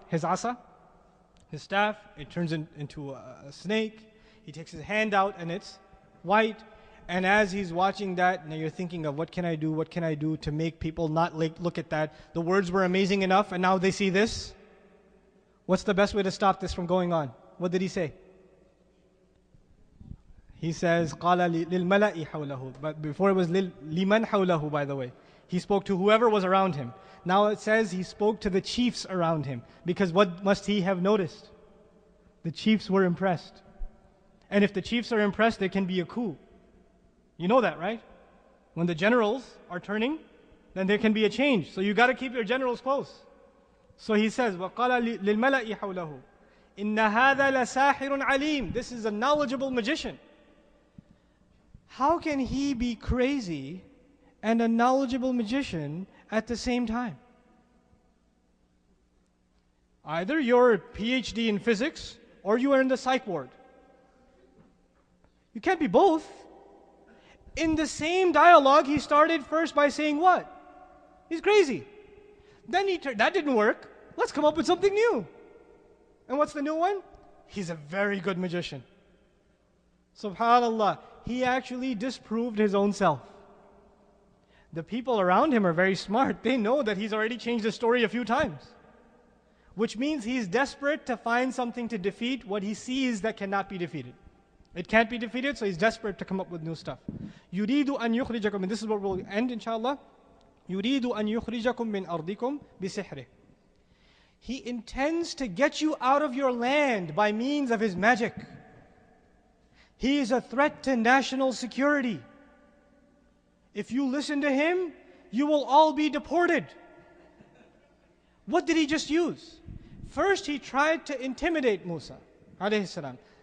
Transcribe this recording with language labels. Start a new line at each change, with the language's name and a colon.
English: His asa, his staff. It turns into a snake. He takes his hand out and it's white. And as he's watching that, now you're thinking of what can I do to make people not look at that. The words were amazing enough and now they see this. What's the best way to stop this from going on? What did he say? He says,
Arabic: قَالَ لِلْمَلَإِ حَوْلَهُ.
English: But before it was
Arabic: لِمَنْ حَوْلَهُ,
English: by the way. He spoke to whoever was around him. Now it says he spoke to the chiefs around him. Because what must he have noticed? The chiefs were impressed. And if the chiefs are impressed, there can be a coup. You know that, right? When the generals are turning, then there can be a change. So you got to keep your generals close. So he says,
Arabic: وَقَالَ لِلْمَلَإِ حَوْلَهُ إِنَّ هَذَا لَسَاحِرٌ عَلِيمٌ.
English: This is a knowledgeable magician. How can he be crazy and a knowledgeable magician at the same time? Either you're a PhD in physics or you are in the psych ward. You can't be both. In the same dialogue, he started first by saying what? He's crazy. Then that didn't work. Let's come up with something new. And what's the new one? He's a very good magician. Subhanallah. He actually disproved his own self. The people around him are very smart. They know that he's already changed the story a few times. Which means he's desperate to find something to defeat what he sees that cannot be defeated. It can't be defeated, so he's desperate to come up with new stuff.
Arabic: يُرِيدُ أَن يُخْرِجَكُم.
English: And this is where we'll end, inshallah.
Arabic: يُرِيدُ أَن يُخْرِجَكُم مِّنْ أَرْضِكُم بِسِحْرِهِ.
English: He intends to get you out of your land by means of his magic. He is a threat to national security. If you listen to him, you will all be deported. What did he just use? First he tried to intimidate Musa alayhi salam.